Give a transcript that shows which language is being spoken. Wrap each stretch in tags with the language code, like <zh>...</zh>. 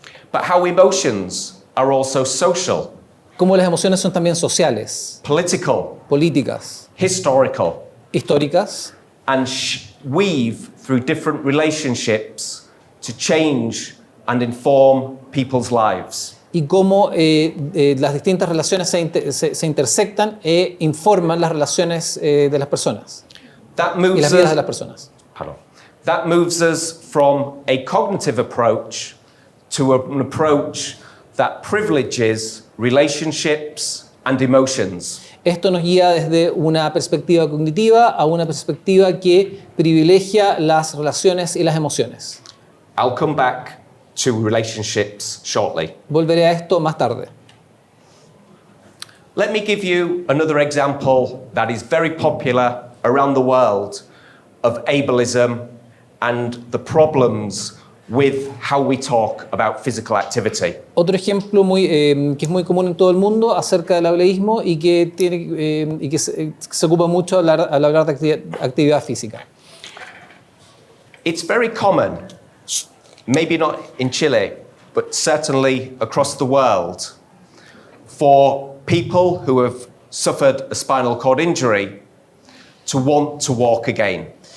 <en>But how emotions are also social,</en> <es>Como las emociones son también sociales,</es> <en>political,</en> <es>políticas,</es> <en>historical,</en> <es>históricas,</es> <en>and weave through different relationships to change and inform people's lives.</en> <es>y cómo las distintas relaciones se intersectan e informan las relaciones de las personas</es> <en>That</en> <es>y</es> <en>moves</en> <es>las vidas de</es> <en>us,</en> <es>las personas.</es> <en>that moves us from a cognitive approach to an approach that privileges relationships and emotions.</en> <es>Esto nos guía desde una perspectiva cognitiva a una perspectiva que privilegia las relaciones y las emociones.</es> <en>I'll come back to relationships shortly.</en> <es>Volveré a esto más tarde.</es> <en>Let me give you another example that is very popular around the world of ableism and the problems with how we talk about physical activity.</en> <es>Otro ejemplo que es muy común en todo el mundo acerca del ableísmo y que se ocupa mucho al hablar de actividad física.</es> <en>It's very common, maybe not in Chile, but certainly across the world, for people who have suffered a spinal cord injury to want to walk again.</en>